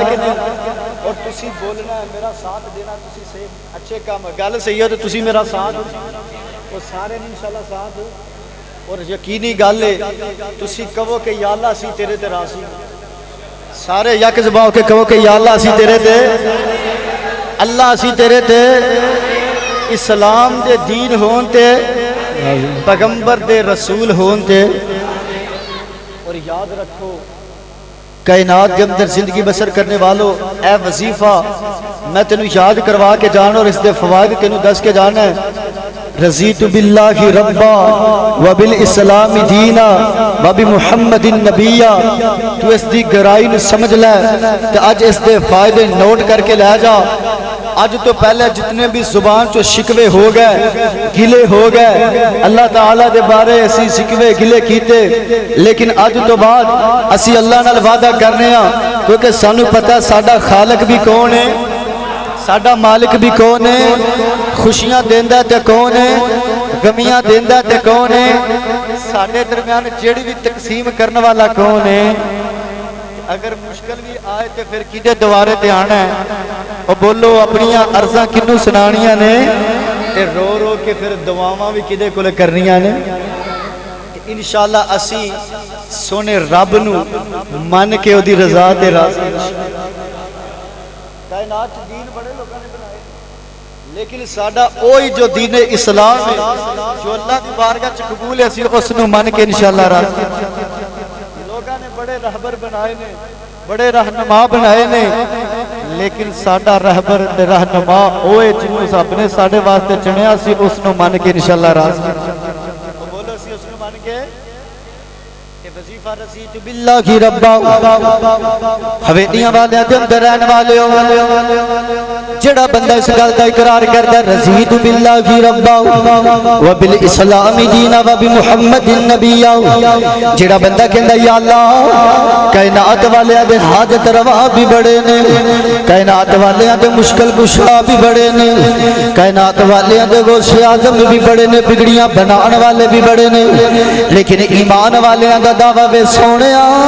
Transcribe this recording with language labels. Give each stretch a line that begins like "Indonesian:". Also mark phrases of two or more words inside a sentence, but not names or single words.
Punjabi: کہ اور تسی بولنا ہے میرا ساتھ دینا تسی سے اچھے کام گل صحیح ہے تو تسی میرا ساتھ اور سارے انشاءاللہ ساتھ اور یقینی گل ہے تسی کہو کہ یا اللہ اسی تیرے تے راضی سارے یک زبان کے کہو کہ یا اللہ اسی تیرے تے اللہ اسی تیرے تے اسلام دے دین ہون تے پیغمبر دے رسول ہون تے یاد رکھو
Urdu: کائنات کے اندر زندگی بسر کرنے والوں،
Punjabi: اے وظیفہ میں تینوں یاد کروا کے جانا اور اس دے فوائد تینوں دس کے جانا ہے۔
Arabic: رضیت باللہ ربا وبالاسلام دینا وبمحمد نبیا۔
Punjabi: تو اس دی گہرائی نے سمجھ لے کہ اج اس دے فائدے نوٹ کر کے لے جا۔ اج تو پہلے جتنے بھی زبان چو شکوے ہو گئے، گلے ہو گئے، اللہ تعالیٰ دے بارے اسی شکوے گلے کیتے، لیکن اج تو بعد اسی اللہ نال وعدہ کرنے ہاں، کیونکہ سانو پتہ ساڈا خالق بھی کون ہے، ساڈا مالک بھی کون ہے، خوشیاں دیندا تے کون ہے، غمیاں دیندا تے کون ہے، ساڈے درمیان جیڑی بھی تقسیم کرنے والا کون ہے۔ اگر مشکل بھی آئے تے پھر کدے دوارے تے آنا ہے، اور بولو اپنیاں عرضاں کنوں سنانیاں نے، تے رو رو کے پھر دعاواں بھی کدے کولے کرنیاں نے۔ انشاءاللہ اسی سونے رب نو من کے او دی رضا تے راضی۔ کائنات دین بڑے لوگوں نے بنائے، لیکن ساڈا اوہی جو دین اسلام ہے جو اللہ دی بارگاہ چ قبول ہے، اسی اس نو من کے انشاءاللہ راضی۔ لوگوں نے بڑے رہبر بنائے نے، بڑے رہنما بنائے نے، لیکن ساڈا رہبر تے رہنما اوے جنوں سب نے ساڈے واسطے چنیا، اسی اس نو من کے انشاءاللہ راضی۔ بولو اسی اس نو من کے کہ وظیفہ
Arabic: رضیت باللہ ربا،
Punjabi: حویلیاں والے دے اندر رہن والے جڑا بندہ اس گل دا اقرار کردا
Arabic: رضیت باللہ ربا وبالاسلام دینا وبمحمد نبیا،
Punjabi: جڑا بندہ کہندا یا اللہ کائنات والے دے حاجت روا بھی بڑے نے، کائنات والے دے مشکل کشا بھی بڑے نے، کائنات والے دے غوث اعظم بھی بڑے نے، بگڑیاں بنان والے بھی بڑے نے، لیکن ایمان والے دا دعویٰ وے سونیا